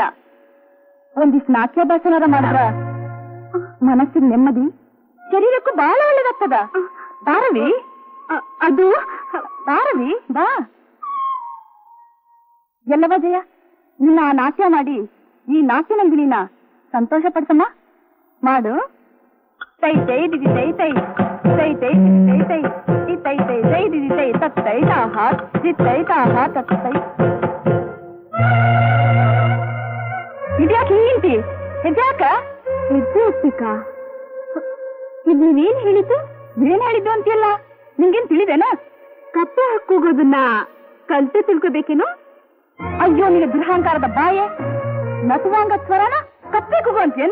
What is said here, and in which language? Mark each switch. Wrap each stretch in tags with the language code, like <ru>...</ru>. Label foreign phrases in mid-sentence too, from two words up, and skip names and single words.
<kn>ಒಂದಿಷ್ಟು ನಾಟ್ಯಾಭ್ಯಾಸನಾರ ಮಾಡಿದ್ರ ಮನಸ್ಸಿನ ನೆಮ್ಮದಿ, ಶರೀರಕ್ಕೂ ಬಹಳ ಒಳ್ಳೇದಾಗ್ತದ. ಬಾರವಿ. ಅದು ಬಾರವಿ ಬಾ. ಎಲ್ಲವ ಜಯ, ನಿನ್ನ ಆ ನಾಟ್ಯ ಮಾಡಿ ಈ ನಾಟ್ಯ ನಂದಿನಿನ ಸಂತೋಷ ಪಡ್ಸಮ್ಮ. ಮಾಡು. ತೈ ತೈ ದಿದಿ ತೈ ತೈ ತೈ ತೈ ದಿದಿ ತೈ ತೈ ತೈ ತೈ ತೈ ದಿದಿ ತೈ ತೈ ತಾಹ ತೈ ತಾಹ ತೈ. ಇದ್ಯಾಕೆ ಹಿಂಗಿಂತಿ? ಇದ್ಯಾಕ ಹೆಜ್ಜೆ ಒಪ್ಪಿಕಾ? ಇದು ನೀವೇನ್ ಹೇಳಿದ್ದು? ಏನ್ ಹೇಳಿದ್ದು ಅಂತಿಯಲ್ಲ, ನಿಂಗೇನ್ ತಿಳಿದೇನ? ಕಪ್ಪೆ ಹಾಕೋಗೋದನ್ನ ಕಲ್ತೆ ತಿಳ್ಕೋಬೇಕೇನು? ಅಯ್ಯೋ ನಿನ್ನ ದುರಹಂಕಾರದ ಬಾಯೆ, ನಸುವಾಂಗ ಸ್ವರನ ಕಪ್ಪೆ ಕೂಗು ಅಂತೀಯನ?</kn>